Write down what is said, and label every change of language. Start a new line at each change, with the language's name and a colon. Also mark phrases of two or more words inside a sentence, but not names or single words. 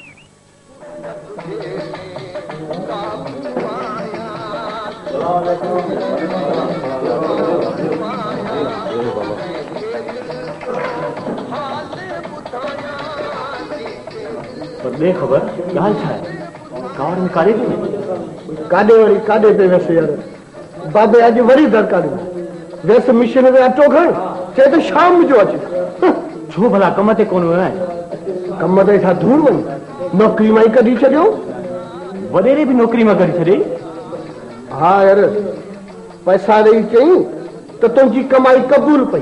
Sindhi: पर ॾे ख़बर ॻाल्हि छा आहे? कार में काॾे थो वञे? काॾे पे वैसे यार बाबे अॼु वरी दरकार वैसे मिशन में अटो खण चए त शाम जो अचे। छो भला कम ते कोन वियो आहे? कम ते छा धूड़ वञ, नौकिरी मां ई कढी छॾियो। वॾेरे बि नौकिरी मां कढी छॾी? हा यार पैसा ॾेई चई त तुंहिंजी कमाई क़बूल पई।